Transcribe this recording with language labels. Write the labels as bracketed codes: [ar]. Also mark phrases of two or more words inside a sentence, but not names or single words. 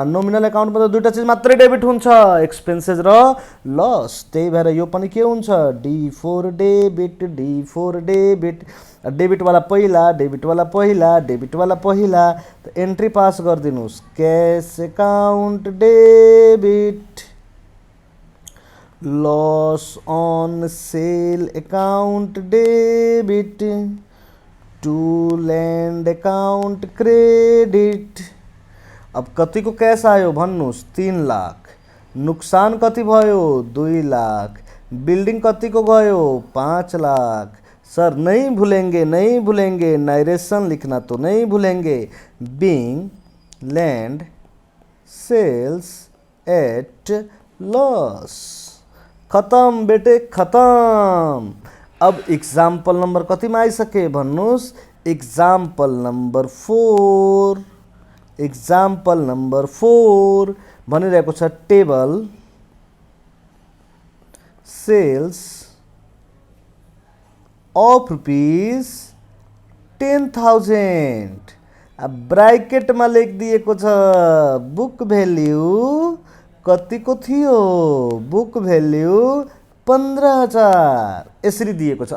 [ne] नोमिनल एकाउन्टमा त दुईटा चीज मात्रै डेबिट हुन्छ, एक्सपेन्सेस र लस। त्यही भएर यो पनि के हुन्छ? D4 डेबिट, D4 डेबिट। डेबिट वाला पहिला, डेबिट वाला पहिला, डेबिट वाला पहिला। त एन्ट्री पास गरिदिनुहोस्, [en] cash account debit, Loss on sale account debit, to land account credit. [ne] अब कति को कैश आयो भन्नुहोस्? 3 लाख। नुकसान कति भयो? 2 लाख। बिल्डिंग कति को गयो? 5 लाख। [hi] सर नहीं भूलेंगे, नहीं भूलेंगे, नारेशन लिखना तो नहीं भूलेंगे। [en] Being land sold at loss. [hi] खत्म बेटे खत्म। [ne] अब [en] example number [ne] कति में आइसके भन्नुहोस्? [en] example number [ne] 4। [en] example number [ne] 4 भनिरहेको छ [en] table sales of rupees [ne] 10,000। अब ब्राकेटमा लेखिदिएको छ [en] book value [ne] कतिको थियो, [en] book value [ne] 15,000 यसरी दिएको छ।